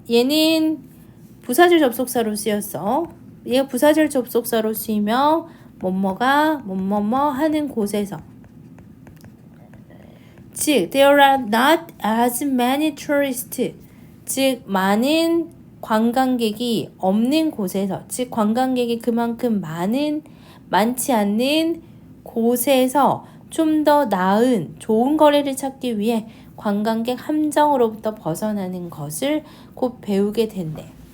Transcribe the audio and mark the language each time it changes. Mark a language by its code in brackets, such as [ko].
[ko] 얘는 부사절 접속사로 쓰였어. 얘가 부사절 접속사로 쓰이며 뭐뭐가 뭐뭐뭐 하는 곳에서. 즉, [en] there are not as many tourists. [ko] 즉, 많은 관광객이 없는 곳에서, 즉 관광객이 그만큼 많지 않는 곳에서 좀 더 나은 좋은 거래를 찾기 위해 관광객 함정으로부터 벗어나는 것을 곧 배우게 된대.